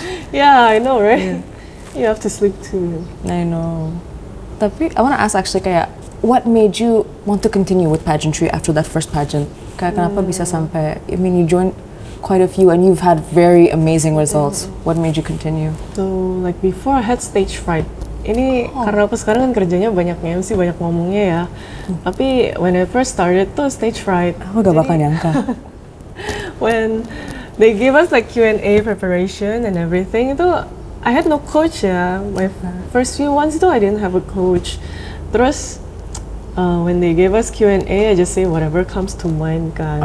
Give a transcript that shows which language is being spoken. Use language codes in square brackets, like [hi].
[en] Yeah, I know, right? You have to sleep too. I know. Tapi I want to ask actually kayak, what made you want to continue with pageantry after that first pageant? [id] Kayak kenapa bisa sampai, [en] you joined quite a few and you've had very amazing results. What made you continue? So before I had stage fright. [id] Ini karena aku sekarang kan kerjanya banyak MC, banyak ngomongnya ya. [en] Tapi when I first started tuh stage fright. [id] Aku gak bakal nyangka. [en] When they gave us Q&A preparation and everything, itu I had no coach ya. My first few ones itu I didn't have a coach. Terus when they gave us Q&A, I just say whatever comes to mind kan.